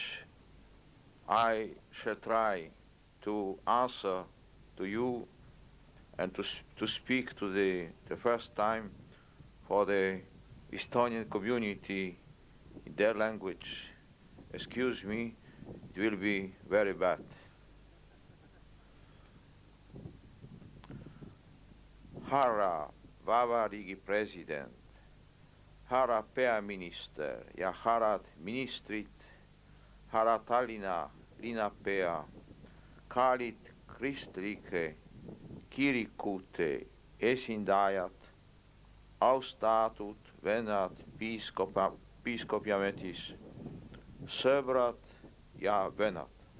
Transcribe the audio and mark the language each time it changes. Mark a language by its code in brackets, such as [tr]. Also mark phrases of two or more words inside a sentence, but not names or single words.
[en] I shall try to answer to you and to speak to the first time for the Estonian community in their language. Excuse me, it will be very bad. [et] Härra Vabariigi president, härra peaminister ja härrad ministrid, härra Tallinna linnapea, kallid kristlike kirikute esindajad, austatud vennad piiskopiametis, sõbrad ja vennad.